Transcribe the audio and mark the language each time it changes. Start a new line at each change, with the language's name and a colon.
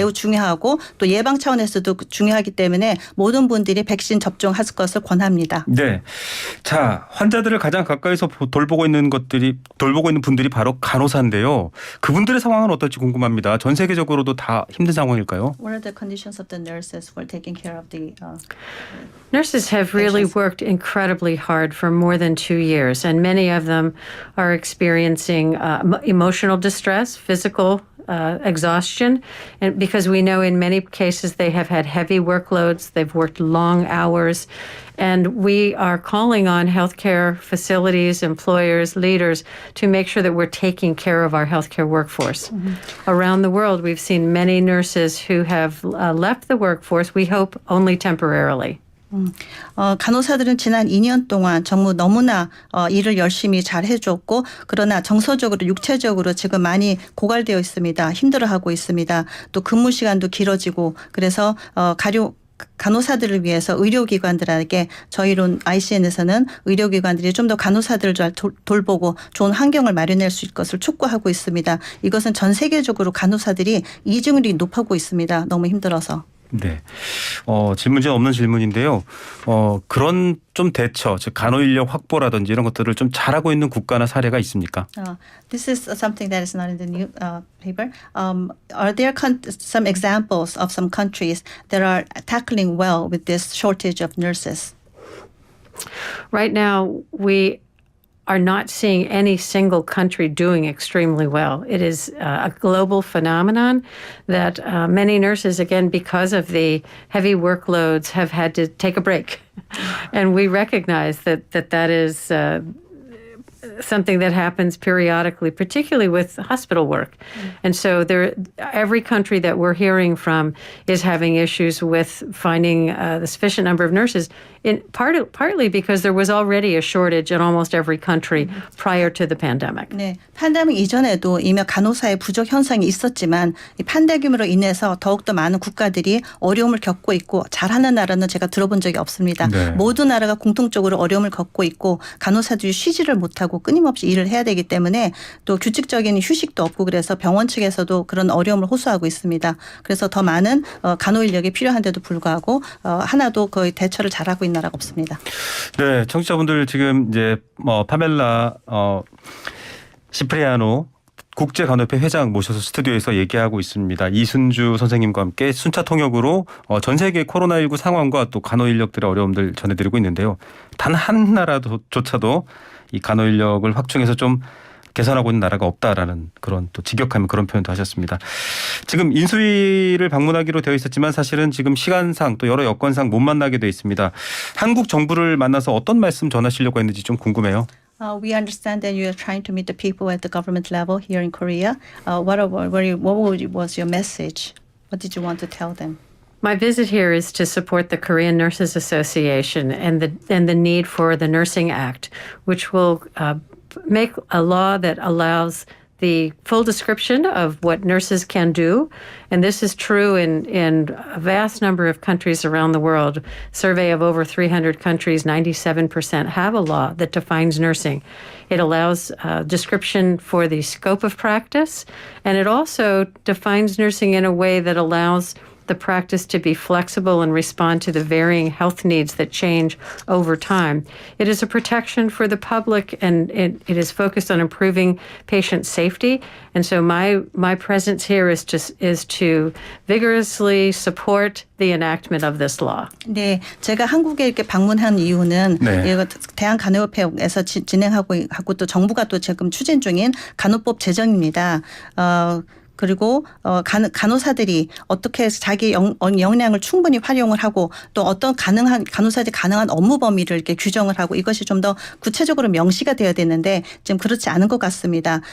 Korean: 매우 중요하고 또 예방 차원에서도 중요하기 때문에 모든 분들이 백신 접종할 것을 권합니다. 네. 자, 환자들을 가장 가까이서 돌보고 있는 분들이 바로 간호사인데요. 그분들의 상황은 어떨지 궁금합니다. 전 세계적으로도 다 힘든 상황일까요?
English: What are the conditions of the nurses who are taking care of the Nurses have really patients? worked incredibly hard for more than 2 years, and many of them are experiencing emotional distress, physical exhaustion, and because we know in many cases they have had heavy workloads, they've worked long hours, and we are calling on healthcare facilities, employers, leaders to make sure that we're taking care of our healthcare workforce. Around the world, we've seen many nurses who have left the workforce, we hope only temporarily.
Korean: 간호사들은 지난 2년 동안 정말 너무나 일을 열심히 잘 해줬고 그러나 정서적으로 육체적으로 지금 많이 고갈되어 있습니다. 힘들어하고 있습니다. 또 근무 시간도 길어지고 그래서 간호사들을 위해서 의료기관들에게 저희론 ICN에서는 의료기관들이 좀 더 간호사들을 잘 돌보고 좋은 환경을 마련할 수 있을 것을 촉구하고 있습니다. 이것은 전 세계적으로 간호사들이 이직률이 높아지고 있습니다. 너무 힘들어서. 네. 질문지 없는 질문인데요. 그런 좀 대처, 즉 간호 인력 확보라든지 이런 것들을 좀 잘하고 있는 국가나 사례가 있습니까?
English: This is something that is not in the new paper. Are there some examples of some countries that are tackling well with this shortage of nurses? Right now, we are not seeing any single country doing extremely well. It is a global phenomenon that many nurses, again, because of the heavy workloads, have had to take a break. And we recognize that is something that happens periodically, particularly with hospital work. And so every country that we're hearing from is having issues with finding the sufficient number of nurses, partly because there was already a shortage in almost every country prior to the pandemic.
Korean: 네, 팬데믹 이전에도 이미 간호사의 부족 현상이 있었지만 이 팬데믹으로 인해서 더욱더 많은 국가들이 어려움을 겪고 있고 잘하는 나라는 제가 들어본 적이 없습니다. 네. 모든 나라가 공통적으로 어려움을 겪고 있고 간호사들이 쉬지를 못하고 끊임없이 일을 해야 되기 때문에 또 규칙적인 휴식도 없고 그래서 병원 측에서도 그런 어려움을 호소하고 있습니다. 그래서 더 많은 간호 인력이 필요한데도 불구하고 하나도 거의 대처를 잘하고 있는 나라가 없습니다. 네, 청취자분들 지금 이제 파멜라 시프리아노 국제간호협회 회장 모셔서 스튜디오에서 얘기하고 있습니다. 이순주 선생님과 함께 순차 통역으로 전 세계 코로나19 상황과 또 간호 인력들의 어려움들 전해드리고 있는데요. 단 한 나라조차도 이 간호 인력을 확충해서 좀 개선하고 있는 나라가 없다라는 그런 또 직역하면 그런 표현도 하셨습니다. 지금 인수위를 방문하기로 되어 있었지만 사실은 지금 시간상 또 여러 여건상 못 만나게 되어 있습니다. 한국 정부를 만나서 어떤 말씀 전하시려고 했는지 좀 궁금해요.
English: We understand that you are trying to meet the people at the government level here in Korea. What was your message? What did you want to tell them? My visit here is to support the Korean Nurses Association and the need for the Nursing Act, which will make a law that allows the full description of what nurses can do. And this is true in a vast number of countries around the world. Survey of over 300 countries, 97% have a law that defines nursing. It allows description for the scope of practice, and it also defines nursing in a way that allows the practice to be flexible and respond to the varying health needs that change over time. It is a protection for the public, and it is focused on improving patient safety. And so my presence here is to vigorously support the enactment of this law.
Korean: 네, 제가 한국에 이렇게 방문한 이유는 대한간호협회에서 진행하고 또 정부가 또 지금 추진 중인 간호법 제정입니다. 그리고 간호사들이 어떻게 해서 자기 역량을 충분히 활용을 하고 또 어떤 간호사들이 가능한 업무 범위를 이렇게 규정을 하고 이것이 좀 더 구체적으로 명시가 되어야 되는데 지금 그렇지 않은 것 같습니다.